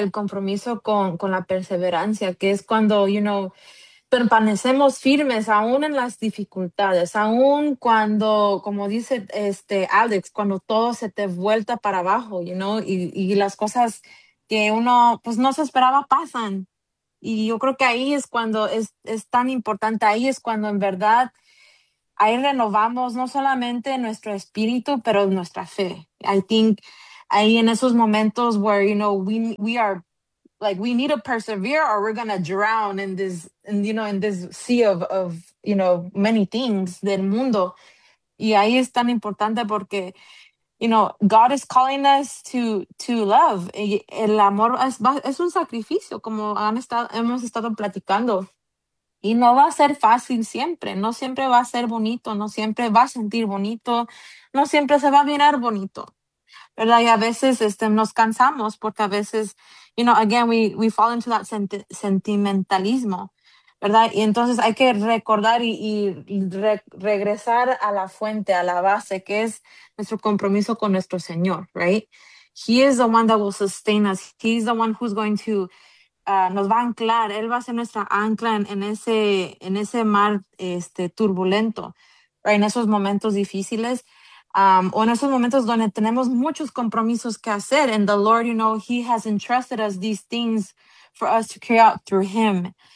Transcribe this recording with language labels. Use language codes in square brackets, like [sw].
[es] El compromiso con la perseverancia, que es cuando permanecemos firmes aún en las dificultades, aún cuando, como dice Alex, cuando todo se te vuelta para abajo, y las cosas que uno pues no se esperaba pasan. Y yo creo que ahí es cuando es tan importante, ahí es cuando en verdad ahí renovamos no solamente nuestro espíritu, pero nuestra fe. [en] I think [es] ahí en esos momentos [en] where, we are like we need to persevere or we're gonna drown in this in this sea of many things [es] del mundo. Y ahí es tan importante porque [en] God is calling us to love. [es] Y el amor es un sacrificio, como hemos estado platicando. Y no va a ser fácil siempre. No siempre va a ser bonito. No siempre va a sentir bonito. No siempre se va a mirar bonito, ¿verdad? Y a veces nos cansamos porque a veces, again, [en] we fall into that [es] sentimentalismo, ¿verdad? Y entonces hay que recordar y regresar a la fuente, a la base, que es nuestro compromiso con nuestro Señor, right? [en] He is the one that will sustain us. He is the one who's going to, [es] nos va a anclar. Él va a ser nuestra ancla en ese mar turbulento, right? En esos momentos difíciles, o en esos momentos donde tenemos muchos compromisos que hacer. [en] And the Lord, He has entrusted us these things for us to carry out through Him.